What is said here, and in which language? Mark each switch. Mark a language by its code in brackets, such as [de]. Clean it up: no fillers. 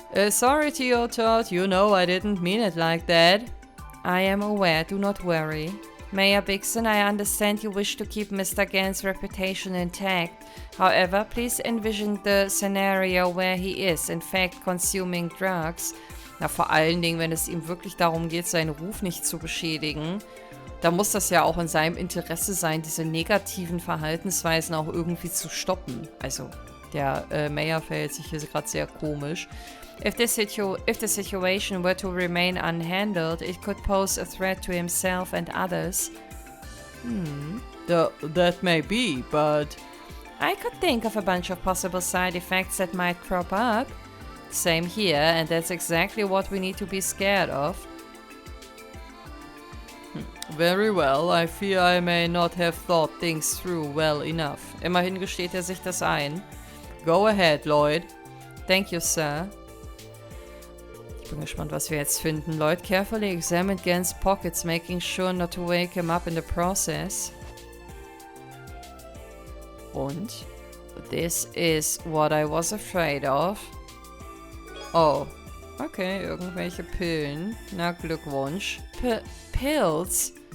[en] Sorry, Theo Todd. You know I didn't mean it like that. I am aware, do not worry. Mayor Bixen, I understand you wish to keep Mr. Gans' reputation intact. However, please envision the scenario where he is, in fact, consuming drugs. [de] Na, vor allen Dingen, wenn es ihm wirklich darum geht, seinen Ruf nicht zu beschädigen, da muss das ja auch in seinem Interesse sein, diese negativen Verhaltensweisen auch irgendwie zu stoppen. Also, der Mayor verhält sich hier gerade sehr komisch. [en] If the situation were to remain unhandled, it could pose a threat to himself and others. That may be, but... I could think of a bunch of possible side effects that might crop up. Same here, and that's exactly what we need to be scared of. Very well, I fear I may not have thought things through well enough. [de] Immerhin gesteht er sich das ein. [en] Go ahead, Lloyd. Thank you, sir. [de] Ich bin gespannt, was wir jetzt finden. [en] Lloyd carefully examined Gans' pockets, making sure not to wake him up in the process. [de] Und? [en] This is what I was afraid of. [de] Oh. Okay, irgendwelche Pillen. Na, Glückwunsch. Pills?